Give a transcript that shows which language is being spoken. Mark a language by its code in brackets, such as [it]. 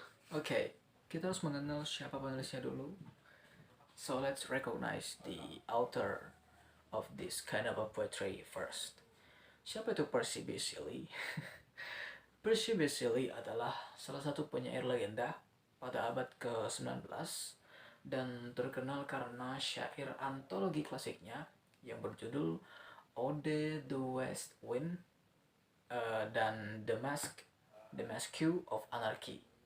[id] Okay, kita harus mengenal siapa penulisnya dulu. [en] So let's recognize the author of this kind of a poetry first. [id] Siapa itu Percy Bysshe Shelley? Percy Bysshe Shelley adalah salah satu penyair legenda pada abad ke-19 dan terkenal karena syair antologi klasiknya yang berjudul Ode the West Wind dan The Mask of Anarchy.